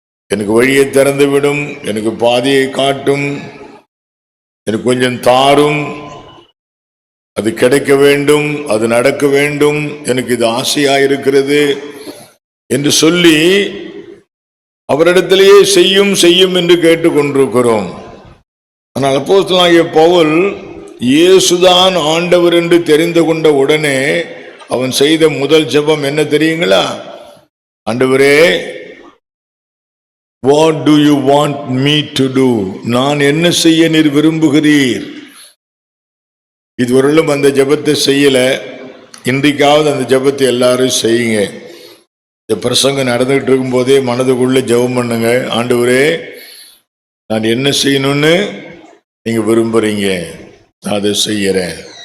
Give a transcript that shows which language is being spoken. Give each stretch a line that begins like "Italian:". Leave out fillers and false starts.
Tamil: எனக்கு வழியை திறந்து விடும், எனக்கு பாதையை காட்டும், எனக்கு கொஞ்சம் தாரும், அது கிடைக்க வேண்டும், அது நடக்க வேண்டும், எனக்கு இது ஆசையாயிருக்கிறது என்று சொல்லி அவரிடத்திலேயே செய்யும் செய்யும் என்று கேட்டுக்கொண்டிருக்கிறோம். ஆனால் அப்போஸ்தலனாகிய பவுல் இயேசுதான் ஆண்டவர் என்று தெரிந்து கொண்ட உடனே அவன் செய்த முதல் ஜெபம் என்ன தெரியுங்களா?
English: ஆண்டவரே, what do you want me to do?
Tamil: நான் என்ன செய்ய நீர் விரும்புகிறீர்? இதுவரையிலும் அந்த ஜெபத்தை செய்யல, இன்றைக்காவது அந்த ஜெபத்தை எல்லாரும் செய்யுங்க. இந்த பிரசங்கம் நடந்துகிட்டு இருக்கும் போதே மனதுக்குள்ள ஜெபம் பண்ணுங்க. ஆண்டவரே, நான் என்ன செய்யணும்னு நீங்க விரும்புறீங்க, நான் அதை செய்யறேன்.